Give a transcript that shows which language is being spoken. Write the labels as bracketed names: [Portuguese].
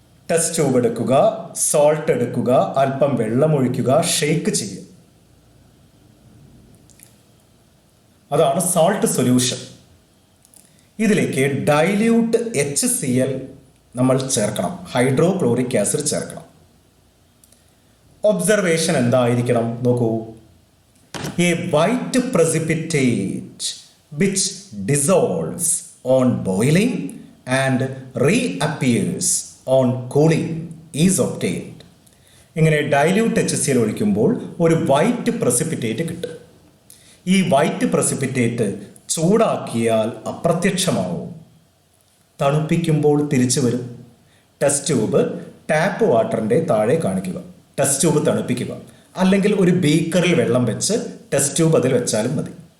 [Malayalam] Test tube എടുക്കുക, salt എടുക്കുക, അല്പം വെള്ളം ഒഴിക്കുക, ഷെയ്ക്ക് ചെയ്യുക. അതാണ് സോൾട്ട് സൊല്യൂഷൻ. ഇതിലേക്ക് ഡൈല്യൂട്ട് HCl നമ്മൾ ചേർക്കണം, ഹൈഡ്രോക്ലോറിക് ആസിഡ് ചേർക്കണം. ഒബ്സർവേഷൻ എന്തായിരിക്കണം നോക്കൂ. [English] A white precipitate which dissolves on boiling and reappears on cooling is obtained. [Malayalam] ഇങ്ങനെ ഡൈല്യൂട്ട് HCl ഒഴിക്കുമ്പോൾ ഒരു വൈറ്റ് പ്രസിപ്പിറ്റേറ്റ് കിട്ടും. ഈ വൈറ്റ് പ്രസിപ്പിറ്റേറ്റ് ചൂടാക്കിയാൽ അപ്രത്യക്ഷമാവും, തണുപ്പിക്കുമ്പോൾ തിരിച്ചു വരും. ടെസ്റ്റ് ട്യൂബ് ടാപ്പ് വാട്ടറിൻ്റെ താഴെ കാണിക്കുക. ടെസ്റ്റ് ട്യൂബ് തണുപ്പിക്കുക, അല്ലെങ്കിൽ ഒരു ബീക്കറിൽ വെള്ളം വെച്ച് ടെസ്റ്റ് ട്യൂബ് അതിൽ വെച്ചാലും മതി.